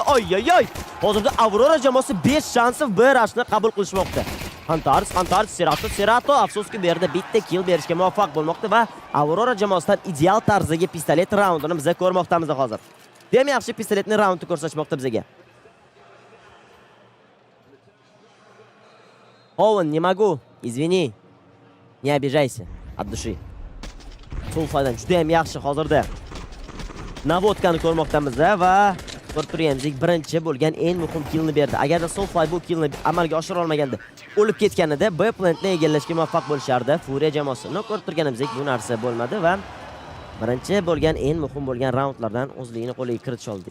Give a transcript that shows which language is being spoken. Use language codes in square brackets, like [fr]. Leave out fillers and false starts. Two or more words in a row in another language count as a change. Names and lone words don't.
[uz] Oy. Hozirda Aurora jamoasi 5 shansli B rushni qabul qilishmoqda. Hunters, Serato afsuski bu yerda bitta kill berishga muvaffaq bo'lmoqda va Aurora jamoasidan ideal tarzdagi pistolet raundini biz ko'rmoqdamiz hozir. Ham yaxshi pistoletni raundni ko'rsatmoqda bizga. [ru] Оуэн, не могу. Извини. Не обижайся. От души. [uz] Sulfadan juda ham yaxshi hozirda navodkani ko'rmoqdamiz va ko'rib turganingizdek birinchi bo'lgan eng muhim killni berdi. Agarda Sulfay bu killni amalga oshira olmaganda, o'lib ketganida B plantni egallashga muvaffaq bo'lishardi Fury jamoasi. Ko'rib turganingizdek bu narsa bo'lmadi va birinchi bo'lgan eng muhim bo'lgan raundlardan o'zligini qo'liga kiritish oldi.